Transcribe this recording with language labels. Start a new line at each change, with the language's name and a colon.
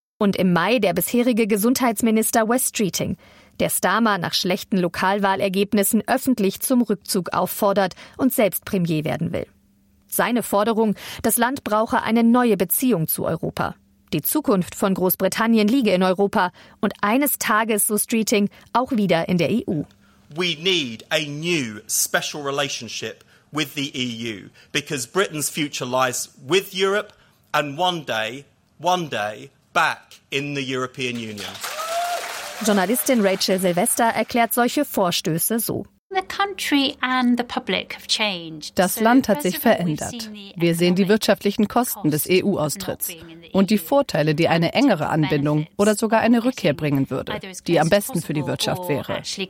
German: Und im Mai der bisherige Gesundheitsminister Wes Streeting, der Starmer nach schlechten Lokalwahlergebnissen öffentlich zum Rückzug auffordert und selbst Premier werden will. Seine Forderung, das Land brauche eine neue Beziehung zu Europa. Die Zukunft von Großbritannien liege in Europa und eines Tages, so Streeting, auch wieder in der EU.
English: We need a new special relationship with the EU, because Britain's future lies with Europe and one day back in the European Union.
German: Journalistin Rachel Sylvester erklärt solche Vorstöße so. Das Land hat sich verändert. Wir sehen die wirtschaftlichen Kosten des EU-Austritts und die Vorteile, die eine engere Anbindung oder sogar eine Rückkehr bringen würde, die am besten für die Wirtschaft wäre.